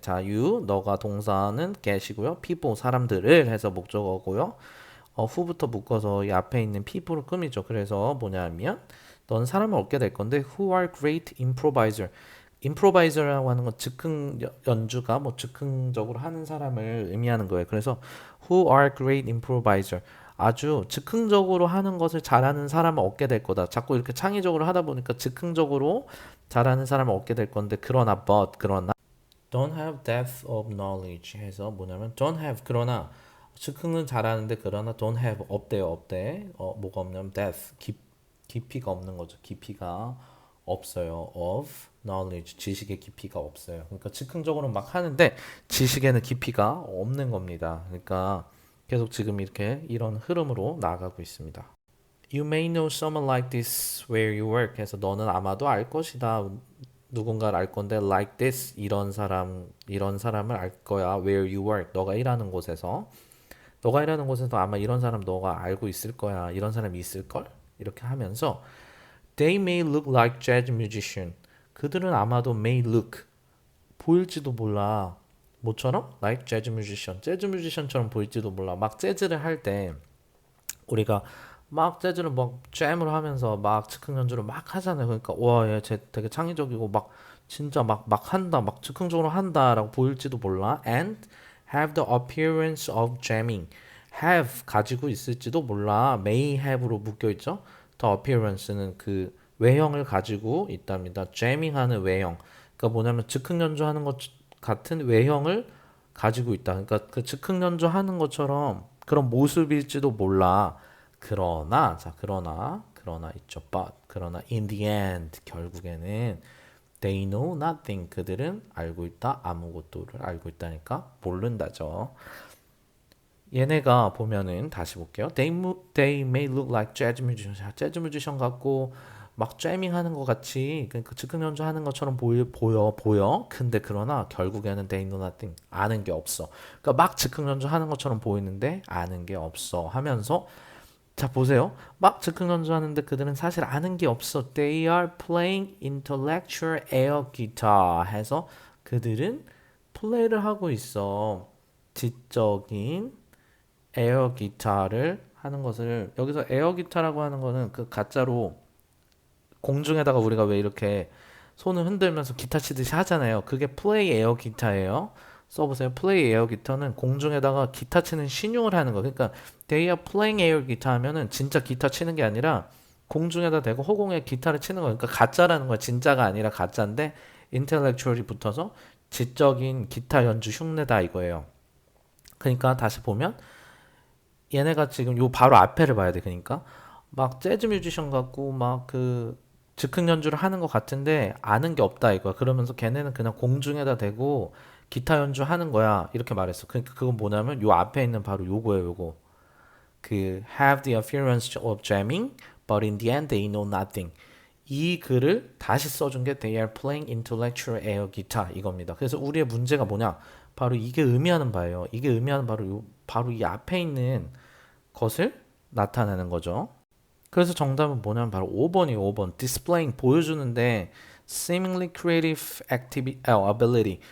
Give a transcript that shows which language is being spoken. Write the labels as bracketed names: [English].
[Korean] 자, you 너가 동사는 get이고요. people 사람들을 해서 목적어고요. who부터 묶어서 이 앞에 있는 people를 꾸미죠. 그래서 뭐냐면 넌 사람을 얻게 될 건데 [English] who are great improviser. [Korean] improviser라고 하는 건 즉흥 연주가 뭐 즉흥적으로 하는 사람을 의미하는 거예요. 그래서 [English] who are great improviser. [Korean] 아주 즉흥적으로 하는 것을 잘하는 사람을 얻게 될 거다. 자꾸 이렇게 창의적으로 하다 보니까 즉흥적으로 잘하는 사람을 얻게 될 건데 그러나 [English] don't have depth of knowledge [Korean] 해서 뭐냐면 don't have 그러나 즉흥은 잘하는데 그러나 don't have 없대요 없대 뭐가 없냐면 depth 깊이가 없는 거죠 깊이가 없어요 of knowledge 지식의 깊이가 없어요 그러니까 즉흥적으로 막 하는데 지식에는 깊이가 없는 겁니다 그러니까 계속 지금 이렇게 이런 흐름으로 나아가고 있습니다. [English] You may know someone like this where you work. [Korean] 해서 너는 아마도 알 것이다. 누군가를 알 건데 like this 이런 사람을 알 거야. [English] Where you work. [Korean] 너가 일하는 곳에서. 너가 일하는 곳에서 아마 이런 사람 너가 알고 있을 거야. 이런 사람이 있을 걸. 이렇게 하면서 [English] They may look like jazz musician. [Korean] 그들은 아마도 may look 보일지도 몰라. 뭐처럼? [English] Like jazz musician. [Korean] 재즈 뮤지션처럼 보일지도 몰라. 막 재즈를 할 때 우리가 막 재즈를 막 잼으로 하면서 막 즉흥 연주를 막 하잖아요. 그러니까 와, 얘 되게 창의적이고 막 진짜 막 한다. 막 즉흥적으로 한다라고 보일지도 몰라. [English] And have the appearance of jamming. [Korean] have 가지고 있을지도 몰라. may have로 묶여 있죠. the appearance는 그 외형을 가지고 있답니다. jamming하는 외형. 그러니까 뭐냐면 즉흥 연주하는 것 같은 외형을 가지고 있다. 그러니까 그 즉흥 연주하는 것처럼 그런 모습일지도 몰라. 그러나 있죠. [English] But [Korean] 그러나 [English] in the end [Korean] 결국에는 [English] they know nothing. [Korean] 그들은 알고 있다. 아무것도를 알고 있다니까 모른다죠. 얘네가 보면은 다시 볼게요. [English] They may look like jazz musician. [Korean] 재즈 뮤지션 같고 막 잼밍 하는 것 같이 그러니까 즉흥 연주 하는 것처럼 보여. 근데 그러나 결국에는 [English] they know nothing. [Korean] 아는 게 없어. 그러니까 막 즉흥 연주 하는 것처럼 보이는데 아는 게 없어 하면서 자 보세요. 막 즉흥 연주하는데 그들은 사실 아는 게 없어. [English] They are playing intellectual air guitar [Korean] 해서 그들은 플레이를 하고 있어. 지적인 에어 기타를 하는 것을 여기서 에어 기타라고 하는 거는 그 가짜로 공중에다가 우리가 왜 이렇게 손을 흔들면서 기타 치듯이 하잖아요. 그게 플레이 에어 기타예요. 써보세요. 플레이 에어 기타는 공중에다가 기타 치는 신용을 하는 거. 그러니까 [English] they are playing air [Korean] 기타 하면은 진짜 기타 치는 게 아니라 공중에다 대고 허공에 기타를 치는 거. 그러니까 가짜라는 거야. 진짜가 아니라 가짜인데 intellectual이 붙어서 지적인 기타 연주 흉내다 이거예요. 그러니까 다시 보면 얘네가 지금 요 바로 앞에를 봐야 돼. 그러니까 막 재즈 뮤지션 같고 막 그 즉흥 연주를 하는 것 같은데 아는 게 없다 이거야. 그러면서 걔네는 그냥 공중에다 대고 기타 연주하는 거야. 이렇게 말했어. 그러니까 그건 뭐냐면 요 앞에 있는 바로 요거예요. 요거. [English] 그 have the appearance of jamming, but in the end they know nothing. [Korean] 이 글을 다시 써준 게 [English] they are playing intellectual air guitar [Korean] 이겁니다. 그래서 우리의 문제가 뭐냐? 바로 이게 의미하는 바예요. 이게 의미하는 바로 이 앞에 있는 것을 나타내는 거죠. 그래서 정답은 뭐냐면 바로 5번이에요. 5번. [English] displaying [Korean] 보여주는데 [English] seemingly creative ability.